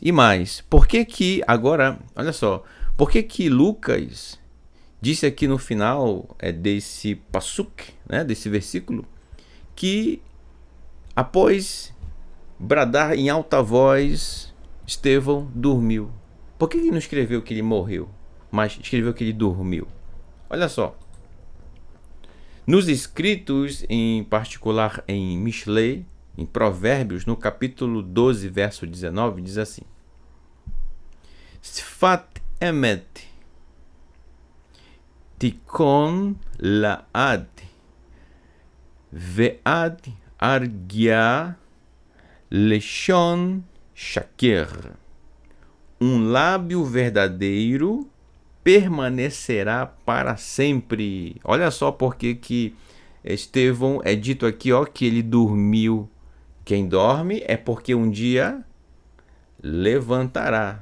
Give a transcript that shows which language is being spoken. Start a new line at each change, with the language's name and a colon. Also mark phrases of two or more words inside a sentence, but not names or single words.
Portuguese: Por que agora, olha só, por que Lucas disse aqui no final desse pasuk, né, desse versículo, que após bradar em alta voz, Estevão dormiu? Por que ele não escreveu que ele morreu, mas escreveu que ele dormiu? Olha só. Nos escritos, em particular em Mishlei, em Provérbios, no capítulo 12, verso 19, diz assim:
Hebrew: שפת אמת תכון לעד ועד ארגיעה לשון שקר.
Portuguese: Um lábio verdadeiro permanecerá para sempre. Olha só porque que Estevão é dito aqui, ó, que ele dormiu. Quem dorme é porque um dia levantará.